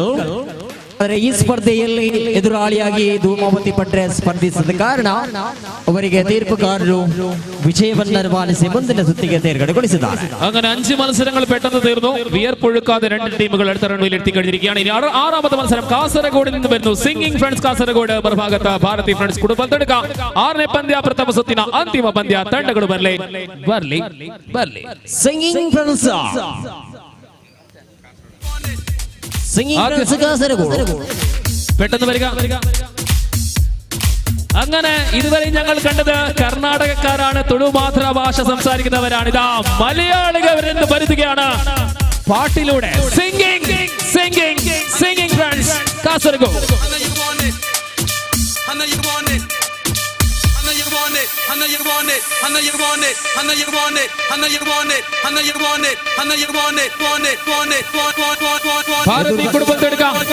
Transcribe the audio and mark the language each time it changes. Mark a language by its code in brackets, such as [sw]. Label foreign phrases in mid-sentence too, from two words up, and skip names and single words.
[kn] ಆದರೆ ಈ ಸ್ಪರ್ಧೆಯಲ್ಲಿ ಎದುರಾಳಿಯಾಗಿ ಧೂಮಾವತಿ ಪಟ್ರೆ ಸ್ಪರ್ಧಿಸಿದ ಕಾರಣ ಅವರಿಗೆ ತೀರ್ಪುಗಾರರು ವಿಜಯವನ್ನ ನಿರ್ವಹಿಸಿ ಮುಂದಿನ ಸುತ್ತಿಗೆ ತೇರ್ಗಡೆಗೊಳಿಸಿದ್ದಾರೆ. [ml] അങ്ങനെ 5 മത്സരങ്ങൾ പെട്ടെന്ന് തീർന്നു. വിയർപ്പൊഴുക്കാതെ 2 ടീമുകൾ അടുത്ത റൗണ്ടിൽ എത്തിക്കഴിഞ്ഞിരിക്കുകയാണ്. ഇനി 6ാമത്തെ മത്സരം കാസർഗോഡിൽ നിന്ന് വരുന്നു. സിംഗിങ് ഫ്രണ്ട്സ് കാസർഗോഡ് മറുഭാഗത്ത് ഭാരതി ഫ്രണ്ട്സ് കുടുംബം തടുക്ക [kn] 6ನೇ ಪಂದ್ಯ ಪ್ರಥಮ ಸುತ್ತಿನ ಅಂತಿಮ ಪಂದ್ಯ ತಂಡಗಳು ಬರ್ಲಿ [ml] ಸಿಂಗಿಂಗ್ ಫ್ರೆಂಡ್ಸ್ പെട്ടെന്ന് വരിക. അങ്ങനെ ഇതുവരെ ഞങ്ങൾ കണ്ടത് കർണാടകക്കാരാണ്, തുളു മാതൃഭാഷ സംസാരിക്കുന്നവരാണ്. ഇതാ മലയാളികൾ വരുത്തുകയാണ് പാട്ടിലൂടെ. സിംഗിങ് ഫ്രണ്ട്സ് കാസർഗോഡ്. ഭാരതി കുടുംബത്തെടുക്കാം.